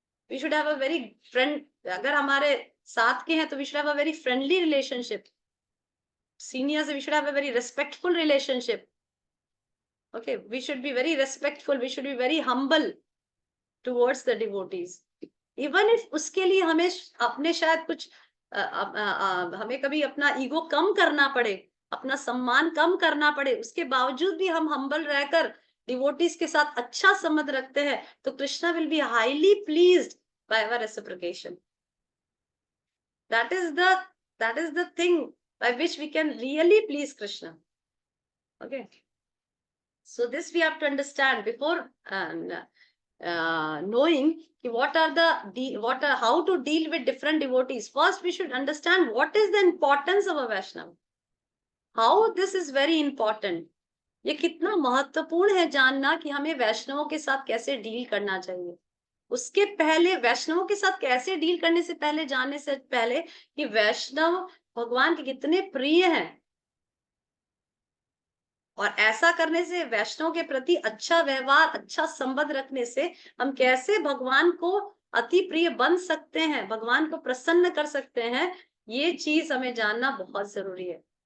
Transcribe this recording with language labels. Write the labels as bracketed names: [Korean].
[English] We should have a very friend, [Hindi] अगर हमारे साथ के हैं तो [English] we should have a very friendly relationship. Seniors, we should have a very respectful relationship. Okay, we should be very respectful, we should be very humble towards the devotees. Even if [Hindi] उसके लिए हमें अपने शायद कुछ हमें कभी अपना ego कम करना पड़े, अपना सम्मान कम करना पड़े, उसके बावजूद भी हम हम्बल रहकर डिवोटीज के साथ अच्छा संबंध रखते हैं, तो [English] Krishna will be highly pleased by our reciprocation. That is the thing by which we can really please Krishna. Okay, so this we have to understand before knowing how to deal with different devotees. First we should understand what is the importance of a Vaishnava. How this is very important. [Hindi] ये कितना महत्वपूर्ण है जानना कि हमें वैष्णवों के साथ कैसे डील करना चाहिए. उसके पहले वैष्णवों के साथ कैसे डील करने से पहले जानने से पहले कि वैष्णव भगवान के कितने प्रिय हैं, और ऐसा करने से वैष्णव के प्रति अच्छा व्यवहार, अच्छा संबंध रखने से हम कैसे भगवान को अति प्रिय बन सकते हैं, भगवान को प्रसन्न कर सकते हैं, ये चीज हमें जानना बहुत जरूरी है.